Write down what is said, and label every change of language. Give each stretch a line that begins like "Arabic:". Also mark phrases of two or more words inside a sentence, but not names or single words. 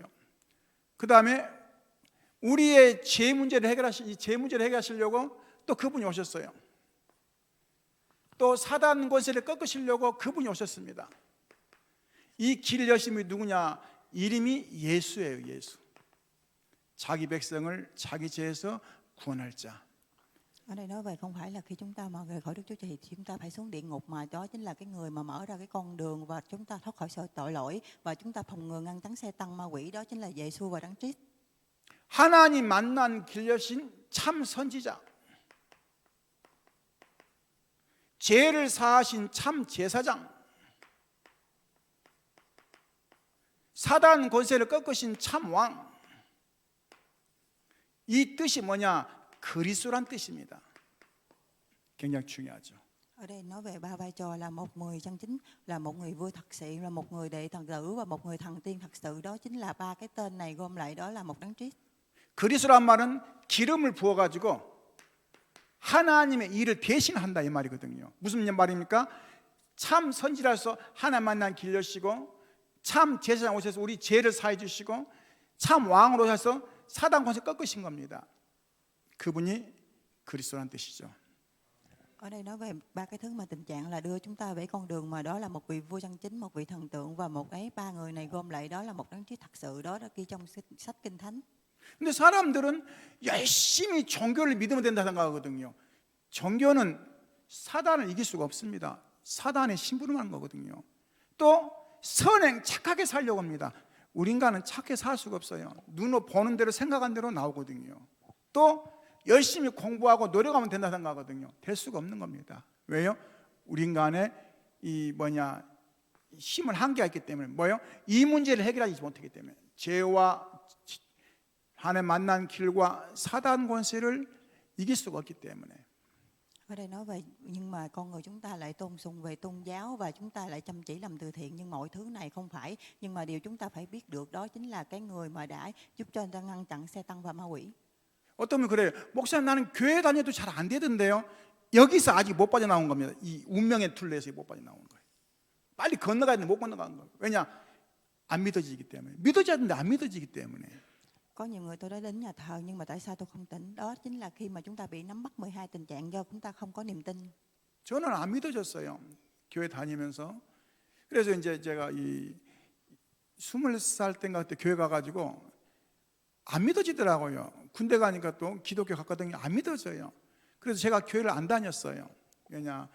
Korean: 그 다음에 우리의 죄 문제를 해결하시려고 또 그분이 오셨어요. 또 사단 권세를 꺾으시려고 그분이 오셨습니다. 이 길을 여신 분이 누구냐? 이름이 예수예요, 예수. 자기 백성을 자기 죄에서 구원할 자.
Vietnamese: Ở đây nói về không phải là khi chúng ta mà rời khỏi Đức Chúa Trời thì chúng ta phải xuống địa ngục, mà đó chính là cái người mà mở ra cái con đường và chúng ta thoát khỏi sự tội lỗi và chúng ta phòng ngừa ngăn chặn Satan ma quỷ, đó chính là Giê-xu và Đấng Christ.
Korean: 하나님 만난 길 여신 참 선지자. 죄를 사하신 참 제사장. 사단 권세를 꺾으신 참 왕. 이 뜻이 뭐냐? 그리스도란 뜻입니다. 굉장히 중요하죠.
Vietnamese: Ở đây nói về ba vai trò là một người chân chính, là một người vua thật sự, là một người đệ thần tử và một người thần tiên thật sự, đó chính là ba cái tên này gom lại, đó là một Đấng Christ.
Korean: 그리스도란 말은 기름을 부어 가지고 하나님의 일을 대신한다 이 말이거든요. 무슨 말입니까? 참 선지자로서 하나님 만난 길 여시고, 참 제사장 오셔서 우리 죄를 사해 주시고, 참 왕으로 오셔서 사단 권세 꺾으신 겁니다. 그분이 그리스도란 뜻이죠.
Vietnamese: Ở đây nói về ba cái thứ mà tình trạng là đưa chúng ta về con đường mà đó là một vị vua chân chính, một vị thần tượng và một cái ba người này gom lại đó là một đấng Christ thật sự, đó ghi trong sách Kinh Thánh.
Korean: 근데 사람들은 열심히 종교를 믿으면 된다 생각하거든요. 종교는 사단을 이길 수가 없습니다. 사단의 심부름하는 거거든요. 또 선행 착하게 살려고 합니다. 우리 인간은 착하게 살 수가 없어요. 눈으로 보는 대로 생각한 대로 나오거든요. 또 열심히 공부하고 노력하면 된다 생각하거든요. 될 수가 없는 겁니다. 왜요? 우리 인간의 힘은 한계가 있기 때문에. 뭐요? 이 문제를 해결하지 못하기 때문에. 죄와 하나님 만난 길과 사단 권세를 이길 수가 없기 때문에.
Vietnamese: Ở đây nói về nhưng mà con người chúng ta lại tôn sùng về tôn giáo và chúng ta lại chăm chỉ làm từ thiện, nhưng mọi thứ này không phải. Nhưng mà điều chúng ta phải biết được đó chính là cái người mà đã giúp cho người ta ngăn chặn Satan và ma quỷ.
Korean: 어떤 분 그래요. 목사님 나는 교회 다녀도 잘 안 되던데요. 여기서 아직 못 빠져나온 겁니다. 이 운명의 툴레에서 못 빠져나온 거예요. 빨리 건너가야 되는데 못 건너간 거예요. 왜냐? 안 믿어지기 때문에. 믿어져야 되는데 안 믿어지기 때문에.
Vietnamese: Có nhiều người tôi đã đến nhà thờ nhưng mà tại sao tôi không tỉnh? Đó chính là khi mà chúng ta bị nắm bắt 12 tình trạng do chúng ta không có niềm tin.
Korean: 저는 안 믿어졌어요. 교회 다니면서. 그래서 이제 제가 이 20살 때인가 그때 교회 가가지고 안 믿어지더라고요. 군대 가니까 또 기독교 갔거든요. 안 믿어져요. 그래서 제가 교회를 안 다녔어요. 왜냐?